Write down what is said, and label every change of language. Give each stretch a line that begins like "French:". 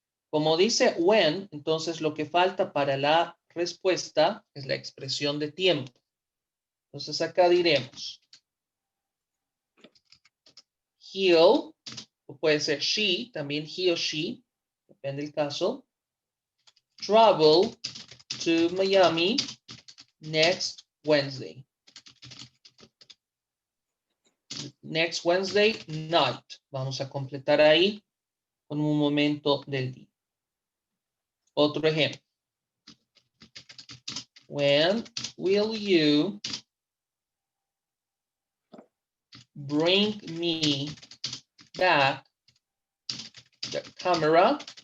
Spanish: Como dice when, entonces lo que falta para la respuesta es la expresión de tiempo. Entonces acá diremos he'll, o puede ser she, también he o she, depende del caso.
English: Travel to Miami next Wednesday. Next Wednesday night.
Spanish: Vamos a completar ahí con un momento del día. Otro ejemplo.
English: When will you bring me back the camera?